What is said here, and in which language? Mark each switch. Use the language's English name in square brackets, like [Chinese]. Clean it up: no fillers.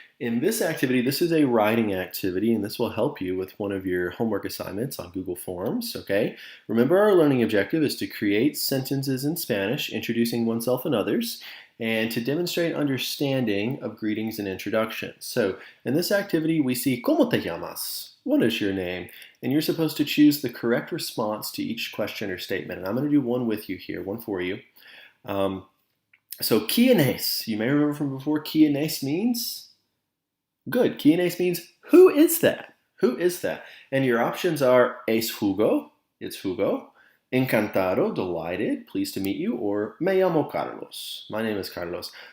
[English] In this activity, this is a writing activity, and this will help you with one of your homework assignments on Google Forms, okay? Remember, our learning objective is to create sentences in Spanish, introducing oneself and others, and to demonstrate understanding of greetings and introductions. So, in this activity, we see, [Spanish] ¿Cómo te llamas? [English] What is your name? And you're supposed to choose the correct response to each question or statement. And I'm going to do one with you here, one for you. So, [Spanish] ¿Quién es? [English] You may remember from before, [Spanish] ¿Quién es [English] means? Good. [Spanish] ¿Quién es [English] means who is that? Who is that? And your options are [Spanish] es Hugo, [English] it's Hugo, [Spanish] encantado, [English] delighted, pleased to meet you, or [Spanish] me llamo Carlos, [English] my name is Carlos.